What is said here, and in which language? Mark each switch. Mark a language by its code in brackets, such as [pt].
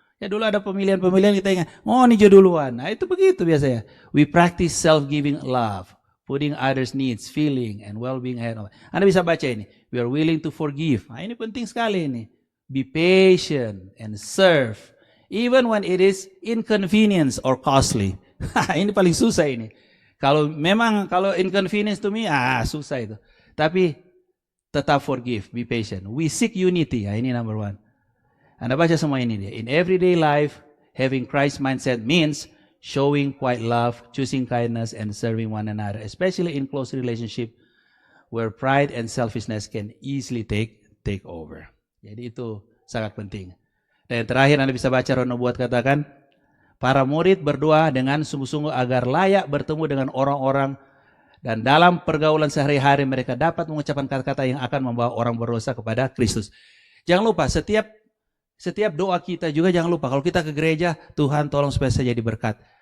[id] Ya dulu ada pemilihan kita ingat. Ngoni Jo duluan. Nah itu begitu biasanya. [en] We practice self-giving love. Putting others' needs, feeling, and well-being ahead of. [id] Anda bisa baca ini. [en] We are willing to forgive. [id] Nah ini penting sekali ini. [en] Be patient and serve. Even when it is inconvenience or costly. [id] Ini paling susah ini. Kalau [en] inconvenience to me, [id] susah itu. Tapi tetap [en] forgive, be patient. We seek unity. [id] Ini [en] number one. [id] Anda baca semua ini dia. [en] In everyday life, having Christ mindset means showing quiet love, choosing kindness, and serving one another, especially in close relationship where pride and selfishness can easily take over. [id] Jadi itu sangat penting. Dan yang terakhir Anda bisa baca Roh Nubuat katakan, para murid berdoa dengan sungguh-sungguh agar layak bertemu dengan orang-orang dan dalam pergaulan sehari-hari mereka dapat mengucapkan kata-kata yang akan membawa orang berdosa kepada Kristus. Jangan lupa setiap doa kita juga jangan lupa kalau kita ke gereja, Tuhan tolong supaya saya jadi berkat.